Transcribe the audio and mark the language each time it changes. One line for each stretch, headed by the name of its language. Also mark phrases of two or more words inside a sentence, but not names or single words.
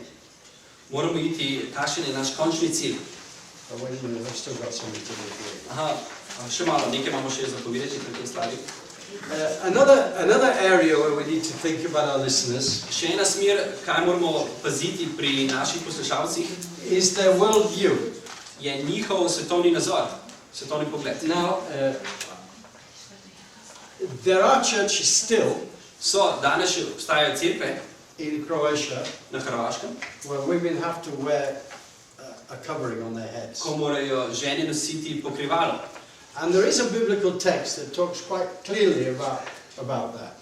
Slovenian: Moramo iti, kakšen je naš končni cilj.
English: Oh, wait a minute, I've still got something to do here.
Slovenian: Aha, še malo, nekaj imamo še zapovedati pri tej stvari.
English: Another area where we need to think about our listeners
Slovenian: Še ena smer, kaj moramo paziti pri naših poslušalcih,
English: is their worldview.
Slovenian: je njihov svetovni nazor, svetovni pogled.
English: Now, there are churches still
Slovenian: Danes še obstajajo cerkve
English: in Croatia
Slovenian: na Hrvaškem,
English: where women have to wear a covering on their heads.
Slovenian: ko morajo žene nositi pokrivalo.
English: And there is a biblical text that talks quite clearly about that.